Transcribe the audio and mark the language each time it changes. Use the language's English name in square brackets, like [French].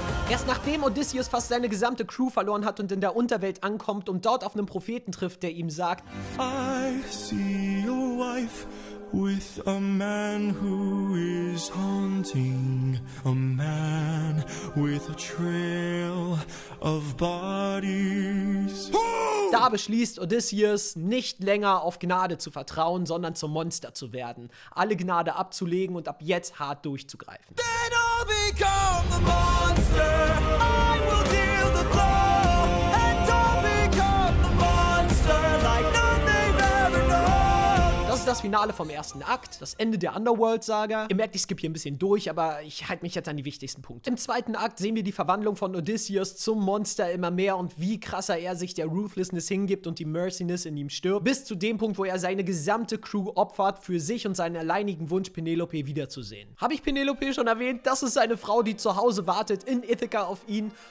[German] Erst nachdem Odysseus fast seine gesamte Crew verloren hat und in der Unterwelt ankommt und dort auf einen Propheten trifft, der ihm sagt: [English] I see your wife with a man who is haunting, a man with a trail of bodies. [German] Da beschließt Odysseus, nicht länger auf Gnade zu vertrauen, sondern zum Monster zu werden, alle Gnade abzulegen und ab jetzt hart durchzugreifen. [English] Then I'll become the monster. I will deal the blow, and I'll become the monster like none they've ever known. [German] Das ist das Finale vom ersten Akt, das Ende der Underworld-Saga. Ihr merkt, ich skippe hier ein bisschen durch, aber ich halte mich jetzt an die wichtigsten Punkte. Im zweiten Akt sehen wir die Verwandlung von Odysseus zum Monster immer mehr und wie krasser er sich der Ruthlessness hingibt und die Mercyness in ihm stirbt, bis zu dem Punkt, wo er seine gesamte Crew opfert für sich und seinen alleinigen Wunsch, Penelope wiederzusehen. Habe ich Penelope schon erwähnt? Das ist seine Frau, die zu Hause wartet in Ithaca auf ihn